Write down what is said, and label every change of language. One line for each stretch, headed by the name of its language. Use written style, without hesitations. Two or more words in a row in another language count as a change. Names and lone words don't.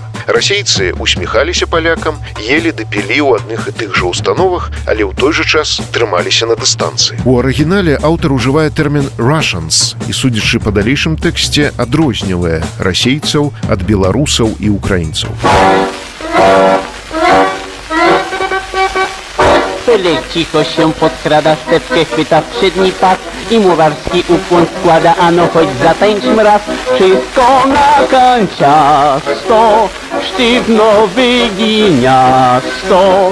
Belarusian: Расейцы усміхаліся палякам, елі ды пілі ў адных і тых жа установах, але ў той жа час трымаліся на дыстанцыі. У арыгінале аўтар ужывае тэрмін «Russians» і, судзячы па далейшым тэксце, адрознівае расейцаў ад беларусаў і украінцаў.
Polish: Pyle cicho się podkrada, stepkę chwyta w przedni pas i murarski ukłon składa, ano choć zatańczmy raz. Wszystko na kanciasto, sztywno wyginiasto.